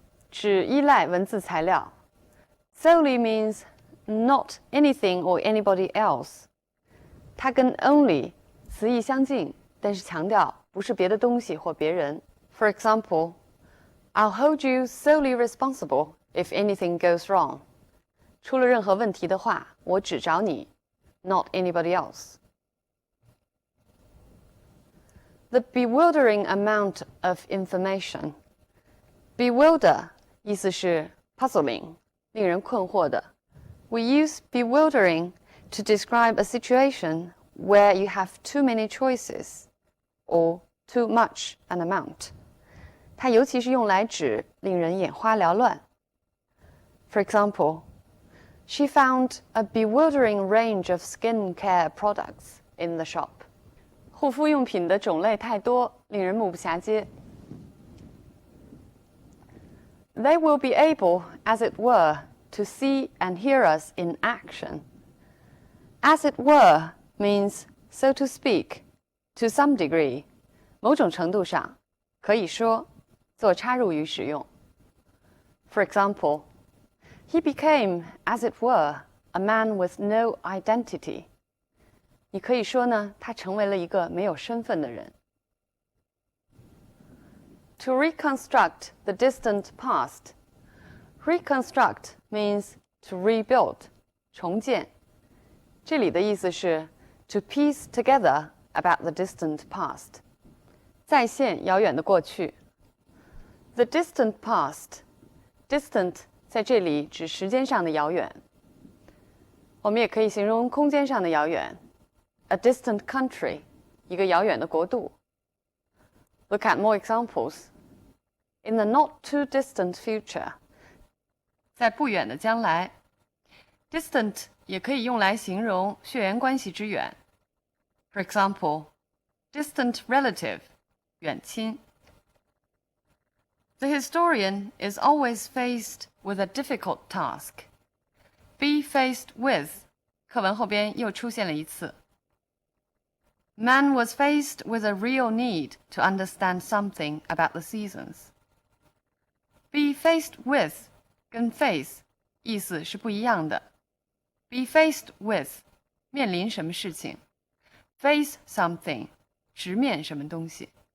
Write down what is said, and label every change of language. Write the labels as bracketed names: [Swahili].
[Chinese] 只依赖文字材料。 [English] Solely means not anything or anybody else. [Chinese] 它跟 only 词义相近，但是强调不是别的东西或别人。 [English] For example, I'll hold you solely responsible if anything goes wrong. [Chinese] 出了任何问题的话，我只找你 ， [English] not anybody else. The bewildering amount of information. Bewilder [Chinese] 意思是 [English] puzzling, [Chinese] 令人困惑的。 [English] We use bewildering to describe a situation where you have too many choices or too much an amount. [Chinese] 它尤其是用来指令人眼花缭乱。 [English] For example, she found a bewildering range of skincare products in the shop. [Chinese] 护肤用品的种类太多，令人目不暇接。 [English] They will be able, as it were, to see and hear us in action. As it were means, so to speak, to some degree, [Chinese] 某种程度上，可以说，做插入语使用。 [English] For example, he became, as it were, a man with no identity. [Chinese] 你可以说呢，他成为了一个没有身份的人。 [English] To reconstruct the distant past. Reconstruct means to rebuild, [Chinese] 重建。这里的意思是 [English] to piece together about the distant past. [Chinese] 再现遥远的过去。 [English] The distant past. [Chinese] Distant 在这里指时间上的遥远。我们也可以形容空间上的遥远。 [English] A distant country, [Chinese] 一个遥远的国度。 [English] Look at more examples. In the not too distant future. [Chinese] 在不远的将来。 Distant 也可以用来形容血缘关系之远。 [English] For example, distant relative, [Chinese] 远亲。 [English] The historian is always faced with a difficult task. Be faced with, [Chinese] 课文后边又出现了一次。 [English] Man was faced with a real need to understand something about the seasons. Be faced with [Chinese] 跟 face 意思是不一样的。 [English] Be faced with [Chinese] 面临什么事情 ，face something 直面什么东西。